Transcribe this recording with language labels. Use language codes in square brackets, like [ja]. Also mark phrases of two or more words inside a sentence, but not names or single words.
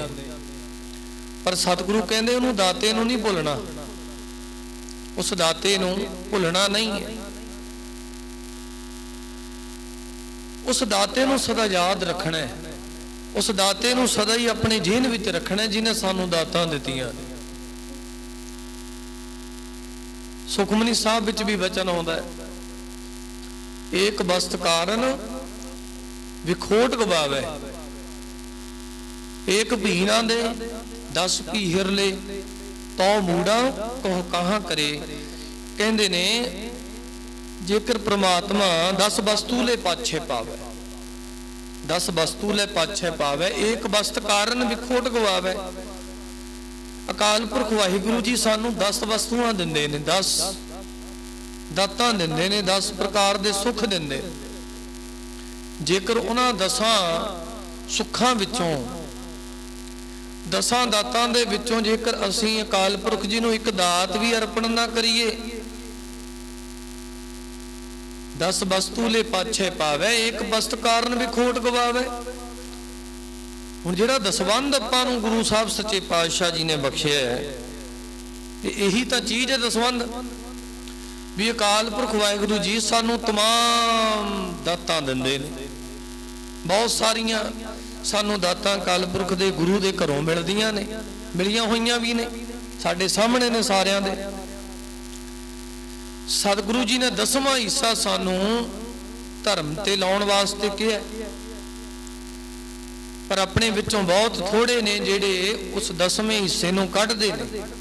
[pa] ਪਰ ਸਤਿਗੁਰੂ ਕਹਿੰਦੇ ਉਹਨੂੰ ਦਾਤੇ ਨੂੰ ਨਹੀਂ ਭੁੱਲਣਾ, ਉਸ ਦਾਤੇ ਨੂੰ ਭੁੱਲਣਾ ਨਹੀਂ ਹੈ। ਉਸ ਦਾਤੇ ਨੂੰ ਸਦਾ ਯਾਦ ਰੱਖਣਾ ਹੈ, ਉਸ ਦਾਤੇ ਨੂੰ ਸਦਾ ਹੀ ਆਪਣੇ ਜ਼ਹਿਨ ਵਿੱਚ ਰੱਖਣਾ ਹੈ, ਜਿਨ੍ਹੇਂ ਸਾਨੂੰ ਦਾਤਾਂ ਦਿੱਤੀਆਂ। ਸੁਖਮਨੀ ਸਾਹਿਬ ਵਿੱਚ ਭੀ ਵਚਨ ਆਉਂਦਾ ਹੈ, ਇਕ ਬਸਤ ਕਾਰਨ ਵਿਖੋਟ ਗਵਾਵੇ, ਇਕ ਭੀ ਨਾ ਦੇ 10 ਭੀ ਹਿਰ ਲੇ, ਤੋ ਮੂੜਾ ਕਹੋ ਕਹਾਂ ਕਰੇ। ਕਹਿੰਦੇ ਨੇ ਜੇਕਰ ਪਰਮਾਤਮਾ 10 ਵਸਤੂ ਲੇ ਪਾਛੇ ਪਾਵੇ, 10 ਵਸਤੂ ਲੇ ਪਾਛੇ ਪਾਵੇ, ਇਕ ਵਸਤ ਕਾਰਨ ਵਿਖੋਟ ਗਵਾਵੇ। ਅਕਾਲ ਪੁਰਖ ਵਾਹਿਗੁਰੂ ਜੀ ਸਾਨੂੰ 10 ਵਸਤੂਆਂ ਦਿੰਦੇ ਨੇ, 10 ਦਾਤਾਂ ਦਿੰਦੇ ਨੇ, 10 ਪ੍ਰਕਾਰ ਦੇ ਸੁੱਖ ਦਿੰਦੇ। ਜੇਕਰ ਉਨ੍ਹਾਂ 10 ਸੁੱਖਾਂ ਵਿੱਚੋਂ, 10 ਦਾਤਾਂ ਦੇ ਵਿੱਚੋਂ ਜੇਕਰ ਅਸੀਂ ਅਕਾਲ ਪੁਰਖ ਜੀ ਨੂੰ ਇਕ ਦਾਤ ਭੀ ਅਰਪਣ ਨਾ ਕਰੀਏ, 10 ਵਸਤੂ ਲੇ ਪਾਛੇ ਪਾਵੇ, ਇਕ ਵਸਤ ਕਾਰਨ ਭੀ ਖੋਟ ਗਵਾਵੇ। ਹੁਣ ਜਿਹੜਾ ਦਸਵੰਧ ਆਪਾਂ ਨੂੰ ਗੁਰੂ ਸਾਹਿਬ ਸੱਚੇ ਪਾਤਸ਼ਾਹ ਜੀ ਨੇ ਬਖਸ਼ਿਆ ਹੈ, ਯਹੀ ਤਾਂ ਚੀਜ਼ ਹੈ ਦਸਵੰਧ। ਭੀ ਅਕਾਲ ਪੁਰਖ ਵਾਹਿਗੁਰੂ ਜੀ ਸਾਨੂੰ ਤਮਾਮ ਦਾਤਾਂ ਦਿੰਦੇ ਨੇ, ਬਹੁਤ ਸਾਰੀਆਂ ਸਾਨੂੰ ਦਾਤਾਂ ਅਕਾਲ ਪੁਰਖ ਦੇ ਗੁਰੂ ਦੇ ਘਰੋਂ ਮਿਲਦੀਆਂ ਨੇ, ਮਿਲੀਆਂ ਹੋਈਆਂ ਭੀ ਨੇ, ਸਾਡੇ ਸਾਹਮਣੇ ਨੇ ਸਾਰੀਆਂ ਦੇ। ਸਤਿਗੁਰੂ ਜੀ ਨੇ 10ਵਾਂ ਹਿੱਸਾ ਸਾਨੂੰ ਧਰਮ ਤੇ ਲਾਉਣ ਵਾਸਤੇ ਕੀਆ, ਪਰ ਆਪਣੇ ਵਿੱਚੋਂ ਬਹੁਤ ਥੋੜ੍ਹੇ ਨੇ ਜਿਹੜੇ ਉਸ 10ਵੇਂ ਹਿੱਸੇ ਨੂੰ ਕੱਢਦੇ ਨੇ।